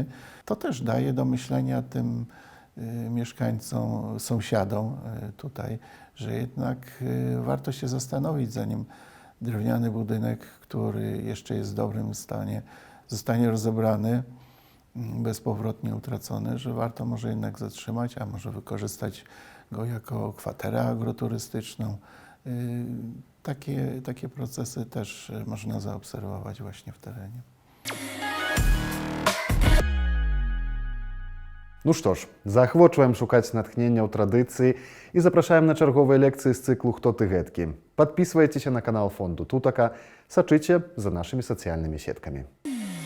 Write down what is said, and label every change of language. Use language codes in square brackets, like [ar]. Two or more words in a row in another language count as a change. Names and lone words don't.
[pl] To też daje do myślenia tym mieszkańcom, sąsiadom tutaj, że jednak warto się zastanowić, zanim drewniany budynek, który jeszcze jest w dobrym stanie, zostanie rozebrany, bezpowrotnie utracony, że warto może jednak zatrzymać, a może wykorzystać go jako kwaterę agroturystyczną. Takie procesy też można zaobserwować właśnie w terenie. [be] Ну што ж, заахвочваем шукаць натхнення ў традыцыі і запрашаем на чарговыя лекцыі з цыклу «Хто ты гэткі?». Падпісвайцеся на канал фонду Тутака, сачыце за нашымі сацыяльнымі сеткамі.